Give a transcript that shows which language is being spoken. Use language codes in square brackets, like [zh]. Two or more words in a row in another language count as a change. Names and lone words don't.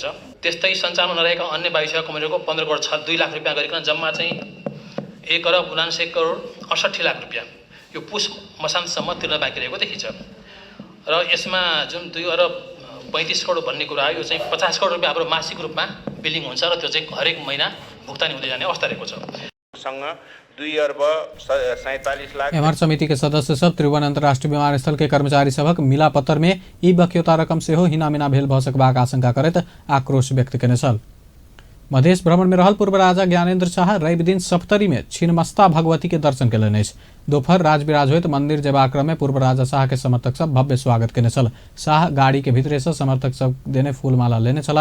[ne] त्यस्तै सञ्चालनमा नरहेका अन्य वायुसेवा कम्पनीहरूको 15 करोड 2 लाख रुपियाँ गरिकन जम्मा चाहिँ 1 अर्ब 79 करोड 68 लाख रुपियाँ यो पुस मसान्तसम्म तिर्न बाँकी रहेको देखिन्छ। र यसमा जुन 2 अर्ब 35 करोड भन्ने कुरा यो चाहिँ 50 करोड रुपियाँ हाम्रो मासिक रूपमा बिलिङ हुन्छ र त्यो चाहिँ हरेक महिना भुक्तानी हुँदै जाने अवस्था रहेको छ। सँग 2 अर्ब 47 लाख। [mai] एमआर समिति के सदस्य सब त्रिभुवन अंतर्राष्ट्रीय विमानस्थल के कर्मचारी सबक मिलापत्र में ई बक्यौता रकम से हो हिनामिना भेल भ सकबाक आशंका करत आक्रोश व्यक्त केने छल। मधेश भ्रमण में रहल पूर्व राजा ज्ञानेन्द्र शाह रवि दिन सप्तरी में छिन्नमस्ता भगवती के दर्शन केलनि। दोपहर राजविराज होइत मंदिर जेबाक क्रम में पूर्व राजा शाह के समर्थक सब भव्य स्वागत केने छल। शाह गाड़ी के भीतरे से समर्थक सब देने फूलमाला लेने छला।